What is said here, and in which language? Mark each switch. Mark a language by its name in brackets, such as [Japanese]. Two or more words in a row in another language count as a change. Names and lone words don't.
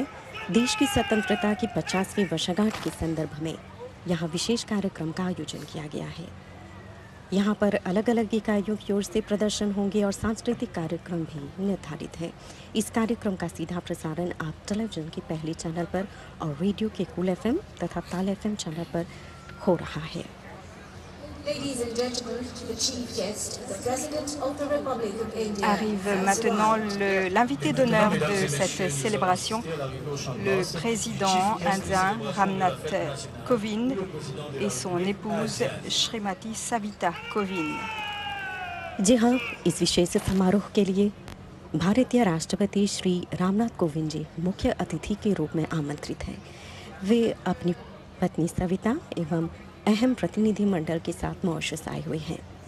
[Hindi] देश की स्वतंत्रता की 50वीं वर्षगांठ के संदर्भ में यहाँ विशेष कार्यक्रम का आयोजन किया गया है। यहाँ पर अलग अलग इकाइयों की ओर से प्रदर्शन होंगे और सांस्कृतिक कार्यक्रम भी निर्धारित है। इस कार्यक्रम का सीधा प्रसारण आप टेलीविजन के पहले चैनल पर और रेडियो के कूल एफएम तथा ताल एफएम चैनल पर हो रहा है। [French] Arrive maintenant l'invité d'honneur de cette célébration, le président indien Ramnath Kovind et son épouse Shrimati Savita Kovind. [Hindi] जी हाँ, इस विशेष समारोह के लिए भारतीय राष्ट्रपति श्री रामनाथ कोविंद जी मुख्य अतिथि के रूप में आमंत्रित हैं। वे अपनी पत्नी सविता एवं अहम प्रतिनिधि मंडल के साथ मॉरिशस आए हुए हैं।